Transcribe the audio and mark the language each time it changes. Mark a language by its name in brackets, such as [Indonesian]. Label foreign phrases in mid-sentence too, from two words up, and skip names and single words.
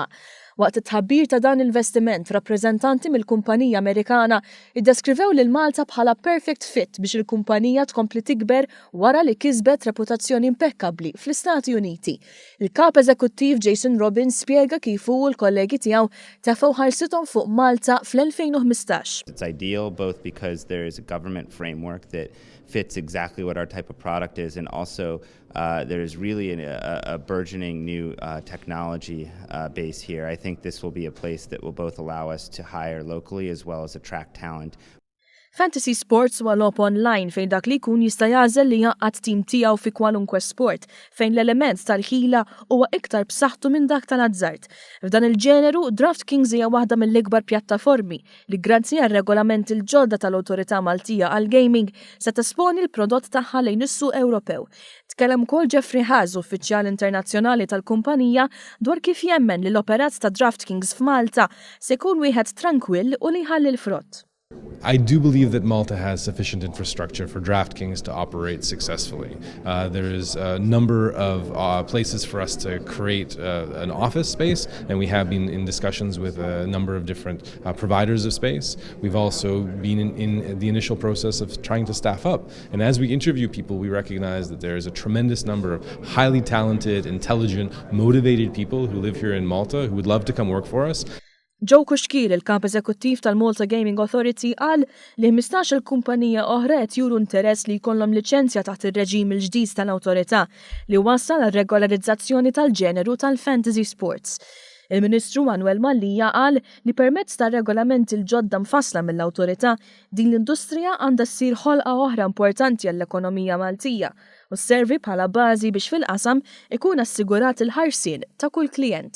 [Maltese] Waqt it-tħabbir ta' dan l-investiment, rappreżentanti mill-kumpanija Amerikana iddeskrivew lil Malta bħala [English] perfect fit [Maltese] biex il-kumpanija tkompli tikber wara li kisbet reputazzjoni impeccabli fl-Istati Uniti. Il-kap eżekuttiv Jason Robbins spjega kif hu l-kollegi tiegħu tefgħu ħarsithom fuq Malta fl-2015. [English] It's ideal both because there is a government framework that fits exactly what our type of product is, and also there is really a burgeoning new technology base here. I think this will be a place that will both allow us to hire locally as well as attract talent. [Maltese] Fantasy Sports huwa logħob online fejn dak li jkun jista' jagħżel li jaqgħad tim tiegħu fi kwalunkwe sport fejn l-element tal-ħila huwa iktar b'saħħtu minn dak tal-azzard. F'dan il-ġeneru, DraftKings hija waħda mill-ikbar pjattaformi li grazzi għar-regolamenti l-ġodda tal-Awtorità Maltija għall-gaming se tesponi l-prodott tagħha lejn is-suq Ewropew. Tkellem ukoll Jeffrey Haas, uffiċjal internazzjonali tal-kumpanija, dwar kif jemmen li l-operat ta' DraftKings f'Malta se jkun wieħed tranquill u li jħalli l-frott. [English] I do believe that Malta has sufficient infrastructure for DraftKings to operate successfully. There is a number of places for us to create an office space, and we have been in discussions with a number of different providers of space. We've also been in the initial process of trying to staff up. And as we interview people, we recognize that there is a tremendous number of highly talented, intelligent, motivated people who live here in Malta who would love to come work for us. [Maltese] Joe Kushkir, il-kap eżekuttiv tal-Malta Gaming Authority, qal li 15 kumpanija oħra qed juru interess li jkollhom liċenzja taħt ir-reġim il-ġdid tal-awtorità li wassal għar-regolarizzazzjoni tal-ġeneru tal- [English] fantasy sports. [Maltese] Il-Ministru Manuel Mallija qal li permezz tar-regolamenti l-ġodda mfassla mill-awtorità din l-industrija għandha ssir ħolqa oħra importanti għall-ekonomija Maltija u sservi bħala bażi biex fil-qasam ikun assigurat il-ħarsien ta' kull klijent.